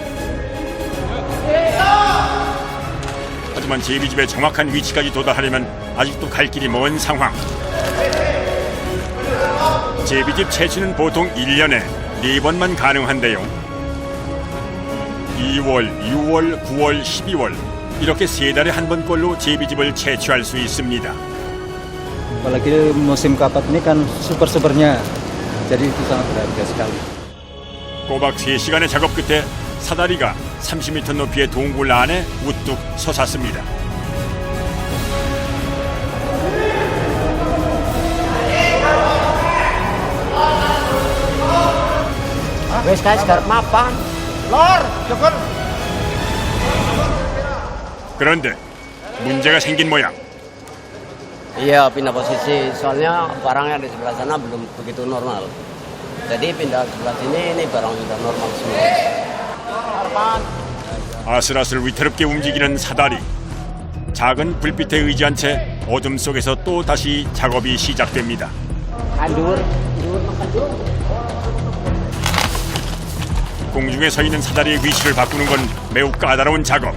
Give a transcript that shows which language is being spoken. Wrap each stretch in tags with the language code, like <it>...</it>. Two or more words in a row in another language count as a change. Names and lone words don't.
<ko>하지만 제비집의 정확한 위치까지 도달하려면 아직도 갈 길이 먼 상황. 제비집 채취는 보통 1년에 4번만 가능한데요. 2월, 6월, 9월, 12월 이렇게 3달에 한 번꼴로 제비집을 채취할 수 있습니다.</ko> <id>Apalagi musim kapat ini kan super-supernya, jadi itu sangat berharga sekali.</id> <ko>꼬박 3시간의 작업 끝에 사다리가 30m 높이의 동굴 안에 우뚝 솟았습니다.</ko> <jv>Wes guys, garap mapan.</jv> <ko>그런데 문제가 생긴 모양.</ko> <id>Iya, pindah posisi. Soalnya barangnya di sebelah sana belum begitu normal. Jadi pindah ke sebelah sini, ini barang sudah normal semua.</id> <ko>아슬아슬 위태롭게 움직이는 사다리. 작은 불빛에 의지한 채 어둠 속에서 또 다시 작업이 시작됩니다. 공중에 서 있는 사다리의 위치를 바꾸는 건 매우 까다로운 작업.</ko>